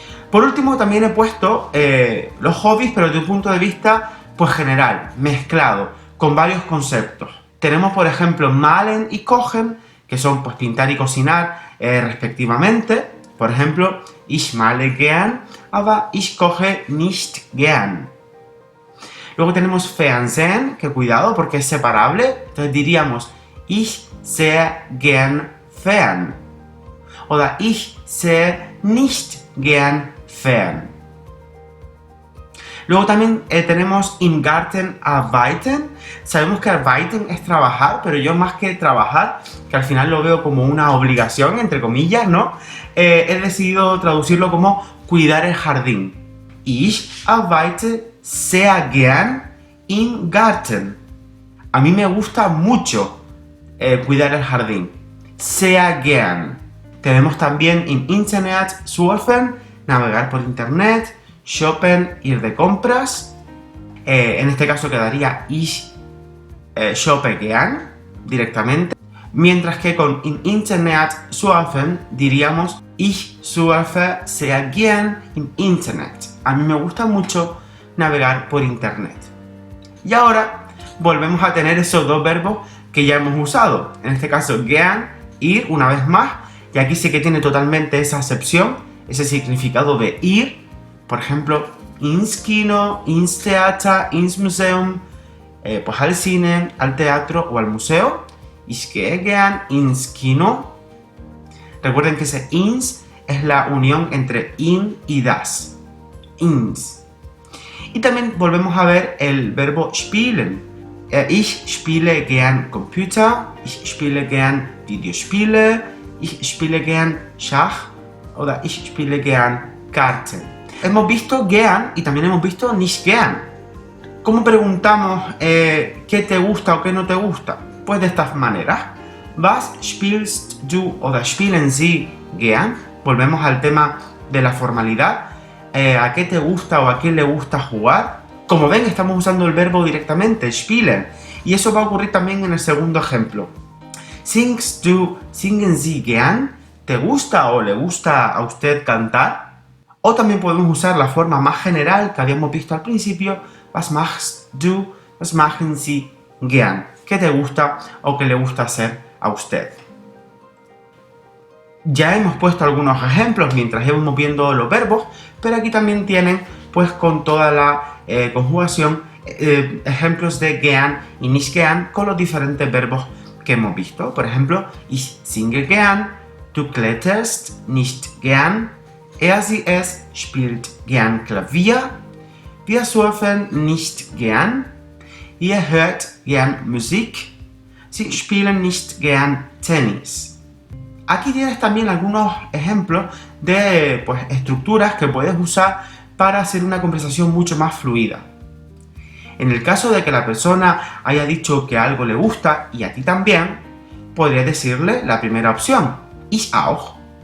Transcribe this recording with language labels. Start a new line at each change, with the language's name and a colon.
Spanish: Por último también he puesto los hobbies, pero desde un punto de vista pues general, mezclado, con varios conceptos. Tenemos por ejemplo malen y kochen, que son pues pintar y cocinar respectivamente. Por ejemplo,
German: ich male gern, aber ich koche nicht gern.
Spanish: Luego tenemos Fernsehen, que cuidado porque es separable, entonces diríamos
German: ich sehe gern fern. O ich sehe nicht gern fern.
Spanish: Luego también tenemos
German: im Garten arbeiten.
Spanish: Sabemos que arbeiten es trabajar, pero yo más que trabajar, que al final lo veo como una obligación, entre comillas, ¿no? He decidido traducirlo como cuidar el jardín.
German: Ich arbeite sehr gern im Garten.
Spanish: A mí me gusta mucho cuidar el jardín.
German: Sehr gern.
Spanish: Tenemos también
German: im Internet surfen,
Spanish: navegar por internet, shoppen, ir de compras. En este caso quedaría
German: ich shoppe gern
Spanish: directamente. Mientras que con
German: im Internet surfen
Spanish: diríamos
German: ich surfe sehr gern im Internet.
Spanish: A mí me gusta mucho navegar por internet. Y ahora volvemos a tener esos dos verbos que ya hemos usado. En este caso gern, ir una vez más. Y aquí sí que tiene totalmente esa acepción, ese significado de ir. Por ejemplo,
German: ins Kino, ins Theater, ins Museum,
Spanish: pues al cine, al teatro o al museo.
German: Ich gehe gern ins Kino.
Spanish: Recuerden que ese ins es la unión entre in y das. Ins. Y también volvemos a ver el verbo spielen.
German: Ich spiele gern Computer, ich spiele gern Videospiele, ich spiele gern Schach oder ich spiele gern Karten.
Spanish: Hemos visto gern y también hemos visto nicht gern. ¿Cómo preguntamos qué te gusta o qué no te gusta? Pues de estas maneras.
German: Was spielst du oder spielen Sie gern?
Spanish: Volvemos al tema de la formalidad. ¿A qué te gusta o a qué le gusta jugar? Como ven, estamos usando el verbo directamente, spielen. Y eso va a ocurrir también en el segundo ejemplo.
German: Singst du, singen Sie gern?
Spanish: ¿Te gusta o le gusta a usted cantar? O también podemos usar la forma más general que habíamos visto al principio.
German: Was machst du, was machen Sie gern?
Spanish: ¿Qué te gusta o qué le gusta hacer a usted? Ya hemos puesto algunos ejemplos mientras íbamos viendo los verbos, pero aquí también tienen, pues con toda la conjugación, ejemplos de gern y nicht gern con los diferentes verbos que hemos visto. Por ejemplo,
German: ich singe gern, du kletterst nicht gern, sie es spielt gern Klavier, wir surfen nicht gern, ihr hört gern Musik, Sie spielen nicht gern Tennis.
Spanish: Aquí tienes también algunos ejemplos de estructuras que puedes usar para hacer una conversación mucho más fluida. En el caso de que la persona haya dicho que algo le gusta y a ti también, podrías decirle la primera opción,
German: ich auch.